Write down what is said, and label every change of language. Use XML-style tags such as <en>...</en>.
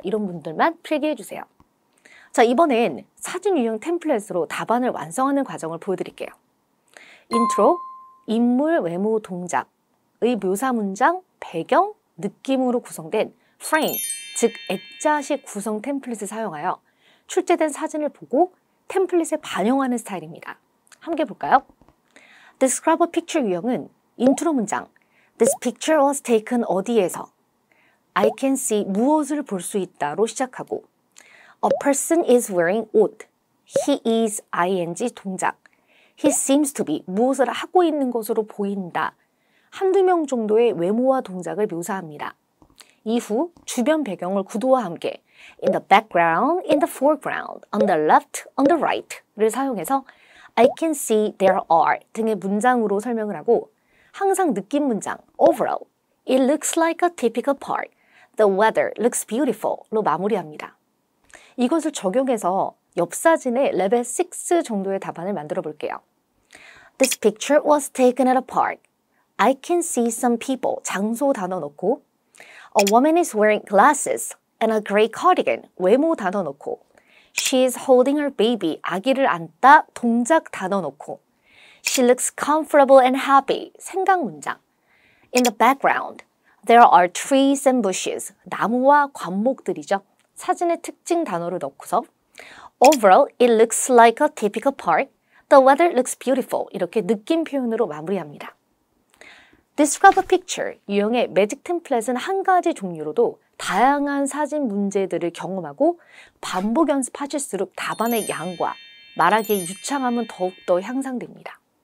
<ko>이런 분들만 필기해주세요. 자, 이번엔 사진 유형 템플릿으로 답안을 완성하는 과정을 보여드릴게요. 인트로, 인물, 외모, 동작의 묘사 문장, 배경, 느낌으로 구성된 프레임, 즉 액자식 구성 템플릿을 사용하여 출제된 사진을 보고 템플릿에 반영하는 스타일입니다. 함께 볼까요?</ko> <en>Describe a Picture</en> <ko>유형은 인트로 문장,</ko> <en>This picture was taken</en> <ko>어디에서</ko> <en>I can see</en> <ko>무엇을 볼 수 있다로 시작하고</ko> <en>A person is wearing 옷, He is ing 동작, He seems to be</en> <ko>무엇을 하고 있는 것으로 보인다. 한두 명 정도의 외모와 동작을 묘사합니다. 이후 주변 배경을 구도와 함께</ko> <en>in the background, in the foreground, on the left, on the right</en> <ko>를 사용해서</ko> <en>I can see there are</en> <ko>등의 문장으로 설명을 하고 항상 느낌 문장</ko> <en>overall, it looks like a typical park, the weather looks beautiful</en> <ko>로 마무리합니다. 이것을 적용해서 옆 사진의 레벨 6 정도의 답안을 만들어 볼게요.</ko> <en>This picture was taken at a park. I can see some people.</en> <ko>장소 단어 넣고</ko> <en>A woman is wearing glasses and a gray cardigan.</en> <ko>외모 단어 넣고</ko> <en>She is holding her baby.</en> <ko>아기를 안다. 동작 단어 넣고</ko> <en>She looks comfortable and happy.</en> <ko>생각 문장</ko> <en>In the background, there are trees and bushes.</en> <ko>나무와 관목들이죠. 사진의 특징 단어를 넣고서</ko> <en>Overall, it looks like a typical park. The weather looks beautiful.</en> <ko>이렇게 느낌 표현으로 마무리합니다. Describe a picture 유형의 매직 템플릿은 한 가지 종류로도 다양한 사진 문제들을 경험하고 반복 연습하실수록 답안의 양과 말하기의 유창함은 더욱더 향상됩니다.</ko>